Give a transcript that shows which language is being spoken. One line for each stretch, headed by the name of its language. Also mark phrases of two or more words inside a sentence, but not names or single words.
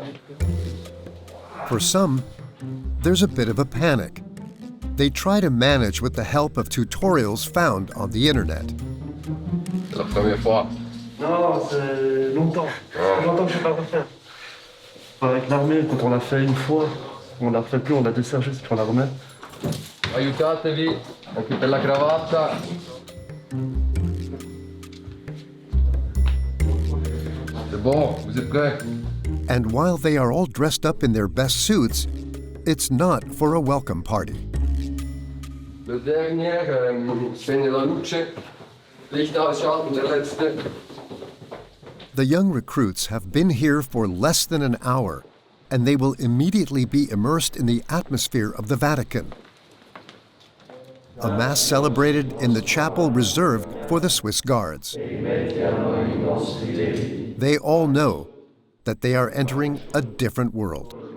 English: For some, there's a bit of a panic. They try to manage with the help of tutorials found on the internet.
French: C'est la première fois. Non, c'est longtemps. Longtemps que je n'ai pas refait. Avec l'armée, quand on l'a fait une fois, on l'a refait plus, on l'a déchargé, c'est qu'on la remet.
Italian: Aiutatevi, anche per la cravatta.
French: C'est bon, vous êtes prêts?
English: And while they are all dressed up in their best suits, it's not for a welcome party.
French: Le dernier,
Italian: spegne la luce.
German: Licht ausschalten, der letzte.
English: The young recruits have been here for less than an hour, and they will immediately be immersed in the atmosphere of the Vatican. A mass celebrated in the chapel reserved for the Swiss Guards. They all know that they are entering a different world.